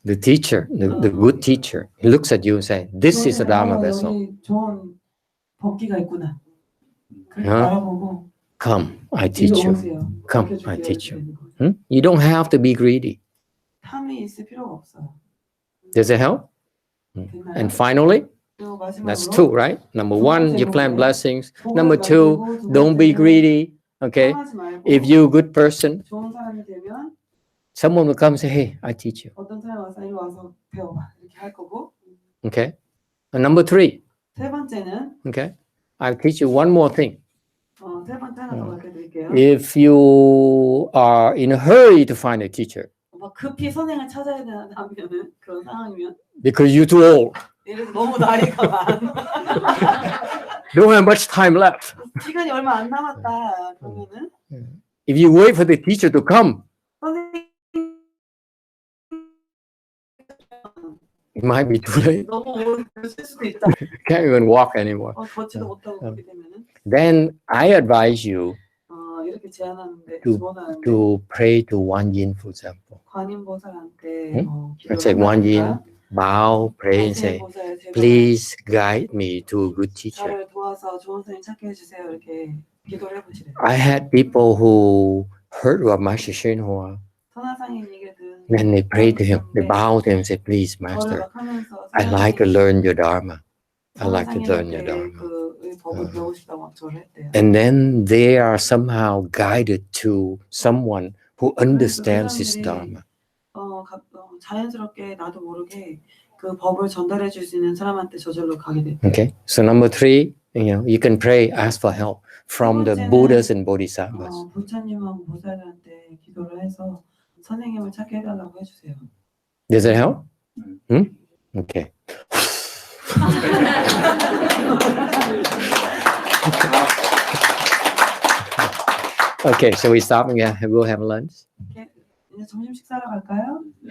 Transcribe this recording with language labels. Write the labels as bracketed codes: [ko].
[en] The teacher, the good teacher, he looks at you and say, this is a Dharma vessel. [ko] 여기 좋은 법기가 있구나. 그렇게 어? 바라보고 [en] Come, I teach [ko] 이리 [en] you. [ko] 오세요. [en] Come, [ko] 가르쳐줄게요. [en] I teach you. [ko] 이렇게 되는 거죠. [en] You don't have to be greedy. [ko] 탐이 있을 필요가 없어요. [en] Does it help? [ko] 됐나요? [en] And finally, [ko] 그리고 마지막으로 [en] that's two, right? Number one, you plant blessings. Number two, don't be greedy. Okay? [ko] 탐하지 말고 [en] If you're a good person, [ko] 좋은 사람이 되면 [en] someone will come and say, hey, I teach you. [ko] 어떤 사람이 와서 이리 와서 배워봐 이렇게 할 거고 [en] Okay? Number 3. [ko] 세 번째는 [en] Okay. I'll teach you one more thing. [ko] 세 번째 하나 더 가르쳐 드릴게요. [en] If you are in a hurry to find a teacher [ko] 막 급히 선생을 찾아야 하면은 그런 상황이면 [en] because you're too old, [ko] 예를 들어 너무 나이가 많아. [en] don't have much time left. [ko] 시간이 얼마 안 남았다. 그러면은 [en] If you wait for the teacher to come, [ko] 선생님 [en] it might be too late. [ko] 너무 오래 쓸 수도 있다. [en] Can't even walk anymore. [ko] 걷지도 못하고 그렇게 되면은 [en] Then I advise you [ko] 이렇게 제안하는데 [en] to [ko] 조언하는데 [en] to pray to Guan Yin, for example. [ko] 관인보살한테 [en] Let's say Guan Yin, bow, pray and say, please guide me to a good teacher. [ko] 저를 도와서 좋은 선생님 찾게 해주세요. 이렇게 기도를 해보시래요. [en] I had people who heard about Master Hsuan Hua, [ko] 선화상인 얘기를 듣는 [en] then they prayed to him, they bowed to him and said, please, [ko] 저를 [en] Master, [ko] 막 하면서 [en] I'd like to learn your dharma. I'd like to learn your [ko] 선화상인한테 [en] dharma. [ko] 그 법을 배우고 싶다고 막 저를 했대요. [en] And then they are somehow guided to someone who understands his dharma. [ko] 자연스럽게 나도 모르게 그 법을 전달해 줄 수 있는 사람한테 저절로 가게 돼. [en] Okay, so number 3, you can pray, ask for help from the Buddhas and Bodhisattvas. [ko] 부처님하고 보살한테 기도를 해서 선생님을 찾게 해달라고 해주세요. [en] Does it help? Okay. Okay, so we stop and we'll have lunch. [ko] 이제 점심 식사하러 갈까요?